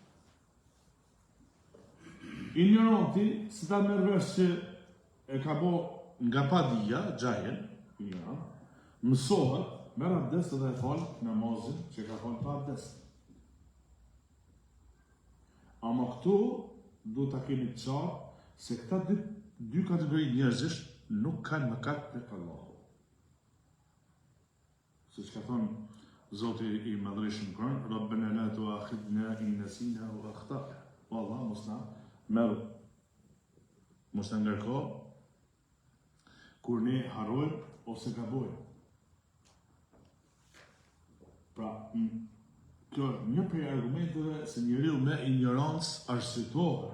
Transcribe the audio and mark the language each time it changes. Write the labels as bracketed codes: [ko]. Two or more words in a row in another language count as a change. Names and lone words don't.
[sq] Ignoranti, si ta merr vesh që e ka bo nga padia, gjahil, ignorant, mësohet, merr abdest dhe e falë namazin që ka falë pa abdest. Ama këtu, du ta keni të qartë se këta dy kategori njerëzish nuk kanë mëkat tek Allahu. Siç ka thonë Zoti i Madhërisht në Kur'an, [ar] ربنا لا تؤاخذنا إن نسينا أو أخطأنا. [sq] O Allah, mos na ngarko kur ne harrojmë ose gabojmë. Pra, kjo një prej argumenteve se njeriu me ignorancë arsyetohet.